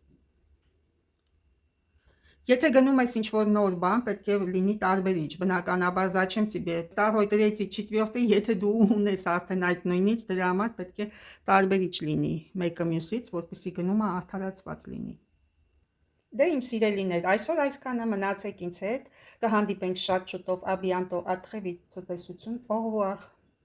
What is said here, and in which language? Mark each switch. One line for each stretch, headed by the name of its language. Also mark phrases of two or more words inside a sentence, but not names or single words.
Armenian: Եթե գնում ես ինչ-որ նոր բան, պետք է լինի տարբերիչ, բնականաբար
Russian: зачем тебе второй, третий, четвертый,
Armenian: եթե դու ունես արդեն այդ նույնից, դրա համար պետք է տարբերիչ լինի մեկը մյուսից, որպեսզի գնումը արդարացված լինի։ Դե իմ սիրելիներ, այսօր այսքանը, մնացեք ինձ հետ, կհանդիպենք շատ շուտով,
French: à bientôt, à très vite, ցտեսություն, au revoir։